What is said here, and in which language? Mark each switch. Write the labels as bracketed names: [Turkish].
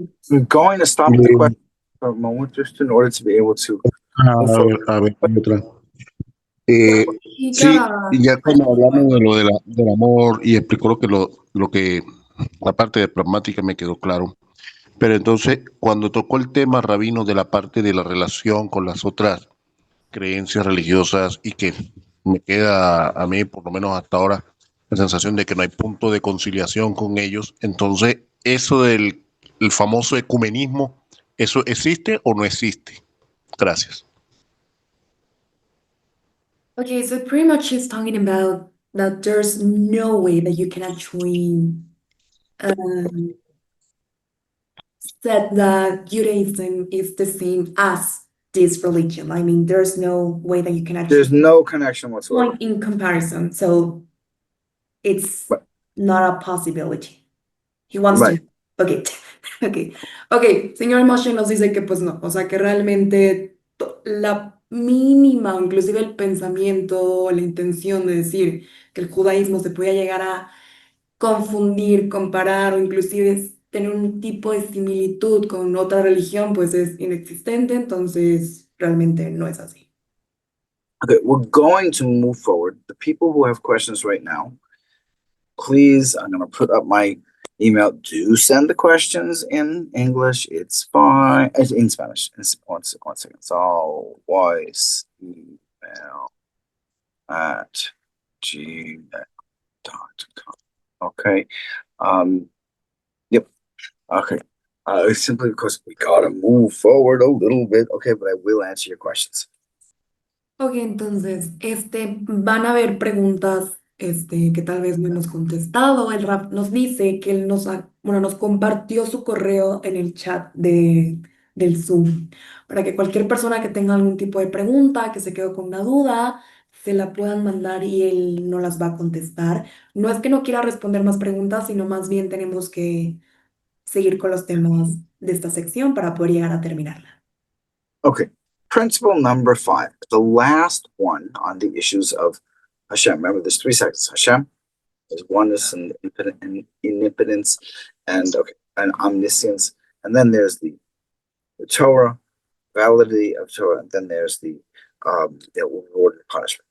[English] I'm going to stop the question for a moment just in order to be able to move forward. [Spanish] A ver, hay otra. Eh, Y sí, cada... y ya como hablamos de lo de del amor y explicó lo que la parte de pragmática me quedó claro. Pero entonces, cuando tocó el tema, Rabino, de la parte de la relación con las otras creencias religiosas y que me queda a mí, por lo menos hasta ahora, la sensación de que no hay punto de conciliación con ellos, entonces, eso del el famoso ecumenismo, ¿eso existe o no existe? Gracias. [English] Okay, so pretty much she's talking about that there's no way that you can actually um, said that Judaism is the same as this religion. I mean, there's no way that you can There's actually no connection whatsoever. point in comparison. So it's Right. not a possibility. He wants Right. to. Ok, ok, ok. [Spanish] Señor Moshe nos dice que pues no, o sea que realmente la mínima, o inclusive el pensamiento, la intención de decir que el judaísmo se podía llegar a confundir, comparar o inclusive tener un tipo de similitud con otra religión, pues es inexistente, entonces realmente no es así. [English] Okay, we're going to move forward. The people who have questions right now, please, I'm going to put up my email. Do send the questions in English. It's fine. In Spanish. One second. It's all voice email at gmail.com. Okay. Yep. Okay. Simply because we gotta move forward a little bit. Okay, but I will answer your questions. [Spanish] Ok, entonces, van a haber preguntas, que tal vez no hemos contestado. El rap nos dice que él bueno, nos compartió su correo en el chat del Zoom, para que cualquier persona que tenga algún tipo de pregunta, que se quedó con una duda, se la puedan mandar y él no las va a contestar. No es que no quiera responder más preguntas, sino más bien tenemos que seguir con los temas de esta sección para poder llegar a terminarla. [English] Okay. Principle number 5, the last one on the issues of Hashem. Remember, there's 3 sections. Hashem is oneness and omnipotence and omniscience. And then there's the Torah, validity of Torah, and then there's the reward and punishment.